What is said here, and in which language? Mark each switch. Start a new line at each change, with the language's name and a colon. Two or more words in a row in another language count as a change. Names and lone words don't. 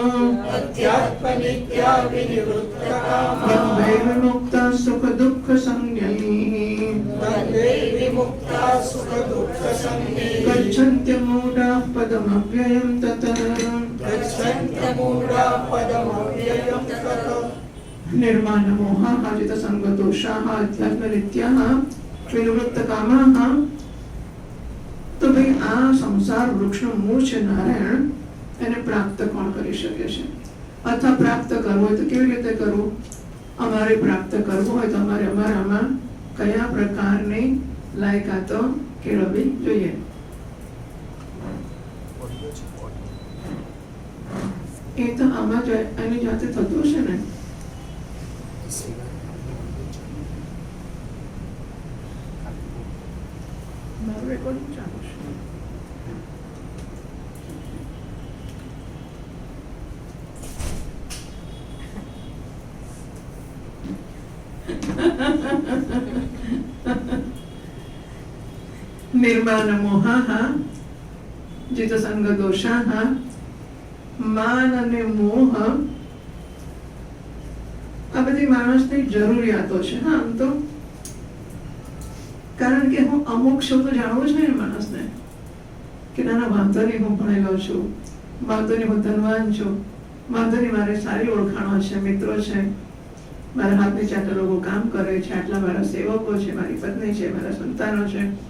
Sanskrit: ब्रह्मैर्विमुक्ता सुखदुःखसंज्ञैः गच्छन्त्यमूढाः पदमव्ययं ततः निर्माणमोहाजितसङ्गदोषाः अध्यात्मनित्याः विनिवृत्तकामाः।
Gujarati: તો ભાઈ આ સંસાર વૃક્ષનું મૂળ છે નારાયણ, એને પ્રાપ્ત કોણ કરી શકે છે? અથવા પ્રાપ્ત કરવું હોય તો કેવી રીતે કરવું? અમારે પ્રાપ્ત કરવું હોય તો અમારે અમારામાં કયા પ્રકારની લાયકાતો કેળવવી જોઈએ? એ તો આમાં એની જાતે થતું છે ને. મારું રેકોર્ડિંગ ચાલુ છે.
Sanskrit: निर्माणमोहाः जितसङ्गदोषाः
Gujarati: માન અને મોહ આ બધી માણસની જરૂરિયાતો છે. હા, આમ તો કારણ કે હું અમુક છું તો જાણવું છે ને માણસને કે નાના વાંધો નહીં, હું ભણેલો છું, વાંધો નહીં, હું ધનવાન છું, વાંધો નહીં, મારે સારી ઓળખાણો છે, મિત્રો છે, મારા હાથ નીચે આટલા લોકો કામ કરે છે, આટલા મારા સેવકો છે, મારી પત્ની છે, મારા સંતાનો છે.